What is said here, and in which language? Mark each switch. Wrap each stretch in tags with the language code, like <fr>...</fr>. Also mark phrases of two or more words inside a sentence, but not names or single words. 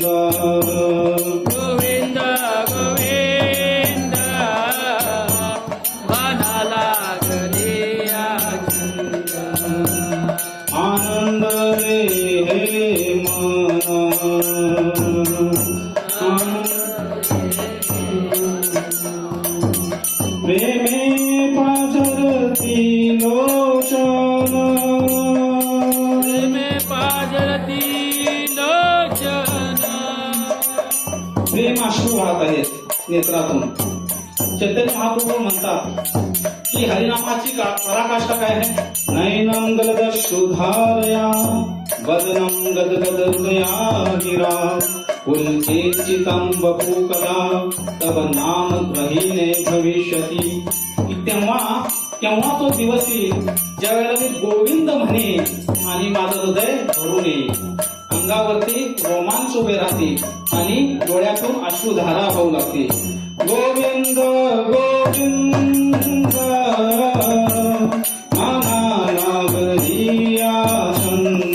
<mr>गोविंद गोविंद मनाला लागलिया छंद. आनंद रे हे मना, प्रेमे पाझरती लोचन, प्रेमे पाझरती लोचन. प्रेम अश्रू वाहत आहेत नेत्रातून. चैतन्य महाप्रभू म्हणतात की हरिनामाची पराकाष्ठा काय आहे?</mr> <sa>नैनम गलदश्रुधारया वदनम गदगद हृदया गिरा, पुलकिंचितं वपु कदा तव नाम ग्रहीणे भविष्यति.</sa> <mr>तेव्हा तो दिवस येईल ज्या वेळेला मी गोविंद म्हणे आणि माझं हृदय भरून येईल, अंगावरती रोमांच उभे राहतील आणि डोळ्यातून अश्रुधारा वाहू लागतील. गोविंद गोविंद मना लागलिया छंद.</mr>